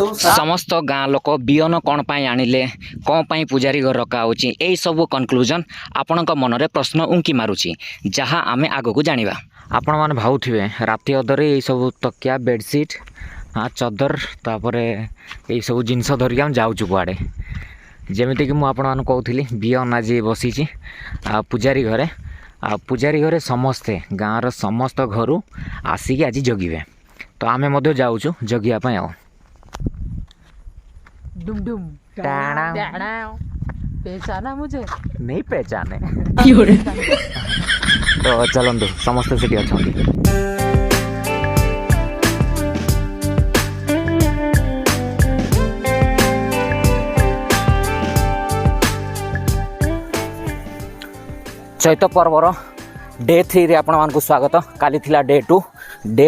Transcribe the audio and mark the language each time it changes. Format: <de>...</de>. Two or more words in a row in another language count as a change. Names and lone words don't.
<or>ସମସ୍ତ ଗାଁ ଲୋକ ବିହନ କ'ଣ ପାଇଁ ଆଣିଲେ କ'ଣ ପାଇଁ ପୂଜାରୀ ଘର ରଖା ହେଉଛି ଏହିସବୁ କନକ୍ଲୁଜନ୍ ଆପଣଙ୍କ ମନରେ ପ୍ରଶ୍ନ ଉଙ୍କି ମାରୁଛି ଯାହା ଆମେ ଆଗକୁ ଜାଣିବା ଆପଣମାନେ ଭାବୁଥିବେ ରାତି ଅଧରେ ଏଇସବୁ ତକିଆ ବେଡ଼ସିଟ୍ ଚଦର ତାପରେ ଏଇସବୁ ଜିନିଷ ଧରିକି ଆମେ ଯାଉଛୁ କୁଆଡ଼େ ଯେମିତିକି ମୁଁ ଆପଣମାନଙ୍କୁ କହୁଥିଲି ବିହନ ଆଜି ବସିଛି ପୂଜାରୀ ଘରେ ସମସ୍ତେ ଗାଁର ସମସ୍ତ ଘରୁ ଆସିକି ଆଜି ଜଗିବେ ତ ଆମେ ମଧ୍ୟ ଯାଉଛୁ ଜଗିବା ପାଇଁ ଆଉ</or> <hi>डुम डुम पहचाना मुझे नहीं पहचाने तो</hi> <or>चलନ୍ତୁ ସମସ୍ତେ ସେଠି ଅଛନ୍ତି ଚୈତ ପର୍ବର ଡେ 3 ରେ ଆପଣମାନଙ୍କୁ ସ୍ୱାଗତ କାଲି ଥିଲା ଡେ</or>